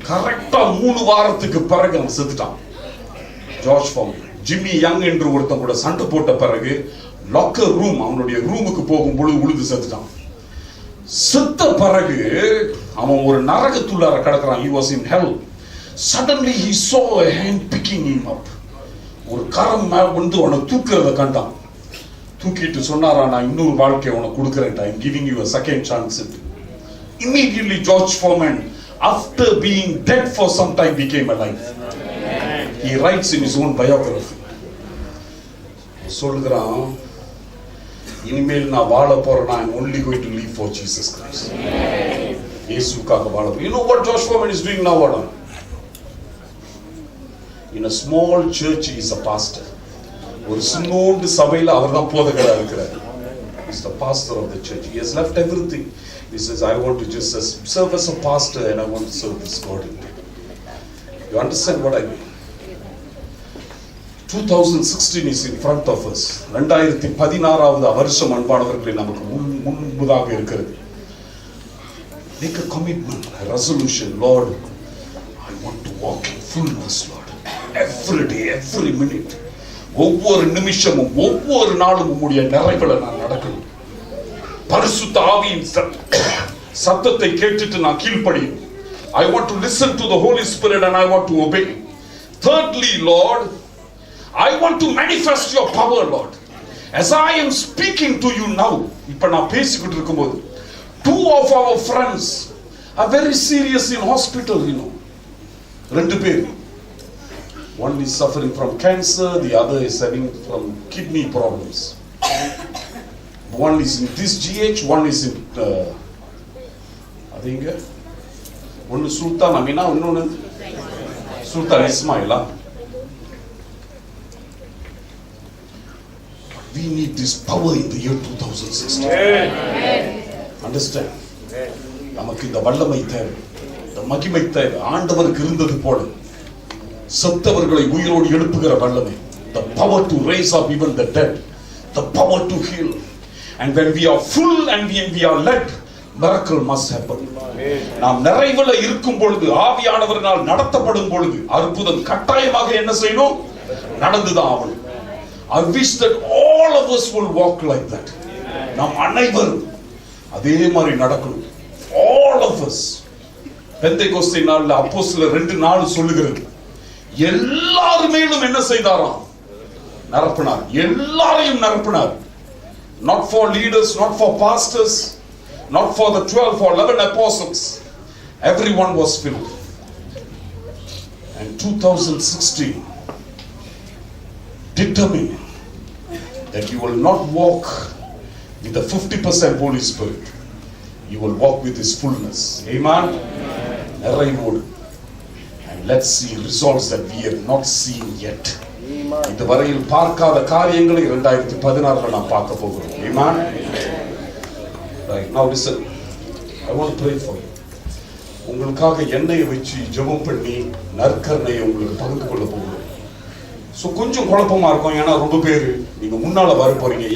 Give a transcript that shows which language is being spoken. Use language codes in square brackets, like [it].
[ta] கரெக்டா 3 வாரத்துக்கு பிறகு அவன் செத்துட்டான் ஜார்ஜ் ஃபார்மேன். ஜிம்மி யங் என்று ஒருத்தன் கூட சண்டை போட்ட பிறகு லாக்கர் ரூம், அவனுடைய ரூமுக்கு போகும் பொழுது உழுது செத்துட்டான். செத்த பிறகு அவன் ஒரு நரகத்துள்ளார கிடக்குறான். [en] He was in hell. Suddenly he saw a hand picking him up. [ta] ஒரு கரம் வந்து அவனை தூக்குறத கண்டான். தூக்கிட்டு சொன்னாரா, நான் இன்னொரு வாழ்க்கையை உனக்கு கொடுக்குறேன், [en] I'm giving you a second chance. Immediately George Foreman, after being dead for some time, became alive. He writes in his own biography. [ta] சொல்கிறான், இனிமேல் நான் வாழ போறேன், [en] I'm only going to live for Jesus Christ. [ta] இயேசுக்காக வாழ. [en] You know what George Foreman is doing now? In a small church he is a pastor. [ta] ஒரு சின்னோண்டு சபையில அவர்தான் போதகரா இருக்கிறார். [en] He is the pastor of the church. He has left everything. He says, I want to just serve as a pastor and I want to serve this God. You understand what I mean? 2016 is in front of us. [ta] 2016வது வருஷம் அன்பானவர்களே நமக்கு முன்பதாக இருக்கிறது. [en] Make a commitment, a resolution. Lord, I want to walk in fullness, Lord. Every day, every minute. [ta] ஒவ்வொரு நிமிஷமும் ஒவ்வொரு நாளும் உம்முடைய நிறைவுல நான் நடக்கணும். பரிசுத்த ஆவியின் சத்தத்தை கேட்டுட்டு நான் கீழ்ப்படியும். [en] I want to listen to the Holy Spirit and I want to obey. Thirdly, Lord, I want to manifest your power, Lord. As I am speaking to you now, [ta] இப்ப நான் பேசிக்கிட்டு இருக்கும்போது [en] 2 of our friends are very serious in hospital, you know. [ta] 2 பேர். [en] One is suffering from cancer, the other is having from kidney problems. One is in this GH, one is in [ta] அது இங்க ஒன்னு சுல்தான் அமீனா, இன்னொன்னு சுல்தான் இஸ்மாயிலா. [en] We need this power in the year 2016. Understand? [ta] நமக்கு இந்த வல்லமை தேவை, இந்த மகிமை தேவை. ஆண்டவருக்கு இருந்தது போல செத்தவர்களை உயிரோடு எழுப்புகிற வல்லமை. [en] The power to raise up even the dead, the power to heal. And when we are full and when we are led, miracle must happen. [ta] நாம் நிறைவுல இருக்கும் பொழுது, ஆவியானவரால் நடத்தப்படும் பொழுது அற்புதம் கட்டாயமாக என்ன செய்யணும்? நடந்துதான் ஆகணும். [en] I wish that all of us will walk like that. [ta] நாம் அனைவரும் அதே மாதிரி நடக்கணும். [en] All of us. [ta] பெந்தேகோஸ்தே நாள்ல அப்போஸ்தலர் 2:4 சொல்லுகிறது, எல்லார் மேலும் என்ன செய்தாராம்? நிரப்பினார். எல்லாரையும் நிரப்பினார். [en] Not for leaders, not for pastors, not for the 12 or 11 apostles. Everyone was filled. And 2016 determined that you will not walk with the 50% Holy Spirit. You will walk with His fullness. Amen. [ta] நிறைவோடு. [en] And let's see results that we have not seen yet. [ta] இதுவரையில் பார்க்காத காரியங்களை 2016 நாம் பார்க்க போகிறோம். [en] Amen. Right now listen. I want to pray for you. [ta] உங்களுக்காக எண்ணெயை வச்சு ஜெபம் பண்ணி நற்கருணையை உங்களுக்கு பகிர்ந்து கொள்ள போகிறோம். ஸோ கொஞ்சம் குழப்பமா இருக்கும். ஏன்னா ரொம்ப பேர் நீங்க முன்னால வர போறீங்க.